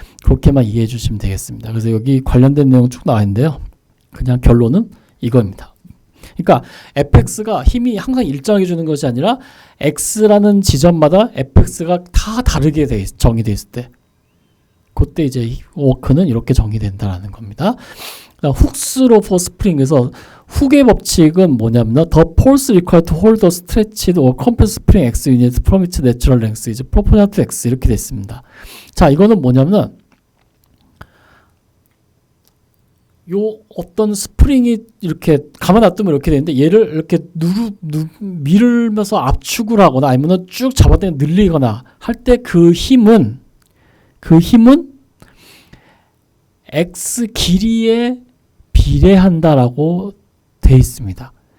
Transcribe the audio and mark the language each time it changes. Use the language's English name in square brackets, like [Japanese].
[Korean] 그렇게만 이해해 주시면 되겠습니다. 그래서 여기 관련된 내용 쭉 나와 있는데요. 그냥 결론은 이겁니다. 그러니까 fx가 힘이 항상 일정하게 주는 것이 아니라 x라는 지점마다 fx가 다 다르게 정의되어 있을 때 그때 이제 워크는 이렇게 정의된다는 겁니다. 훅스 로 포 스프링에서 훅의 법칙은 뭐냐면 [English] the force required to hold the stretched or compressed spring x unit from its natural length is proportional to x [Korean] 이렇게 돼 있습니다. 자, 이거는 뭐냐면 요 어떤 스프링이 이렇게 가만 놔두면 이렇게 되는데 얘를 이렇게 밀면서 압축을 하거나 아니면 쭉 잡아당겨 늘리거나 할 때 그 힘은 x 길이에 비례한다라고 돼 있습니다.